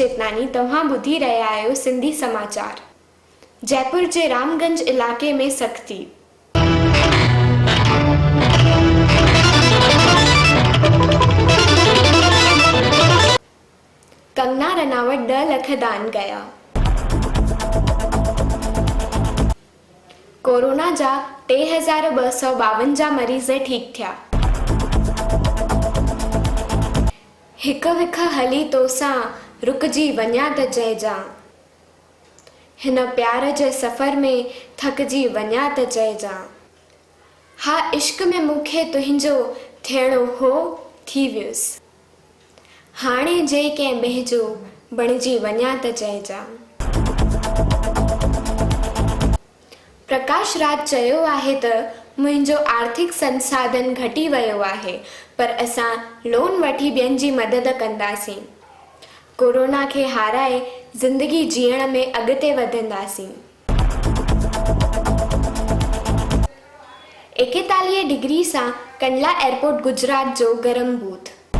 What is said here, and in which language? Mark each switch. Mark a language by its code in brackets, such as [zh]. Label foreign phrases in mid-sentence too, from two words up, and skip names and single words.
[sd] मूलचंदानी। तव्हां ॿुधी रहिया आहियो सिंधी समाचार। जयपुर जे रामगंज इलाके में सख़्ती। कंगना रनावत 10 लाख दान कया। कोरोना जा 3252 मरीज़ ठीक थिया। हिक विख हली तोसां रुकजी वञा त चइजां, हिन प्यार जे सफ़र में थकजी वञा त चइजां। हा इश्क में मूंखे तुंहिंजो थियणो हो थी वियुसि, हाणे जे कंहिं ॿिए जो बणिजी वञा त चइजां। प्रकाश राज चयो आहे त मुंहिंजो आर्थिक संसाधन घटी वियो आहे, पर असां लोन वठी ॿियनि जी मदद कंदासीं। कोरोना खे हाराए ज़िंदगी जीअण में अॻिते वधंदासीं। 41 डिग्री सां कंडला एयरपोर्ट गुजरात जो गरम बूथ।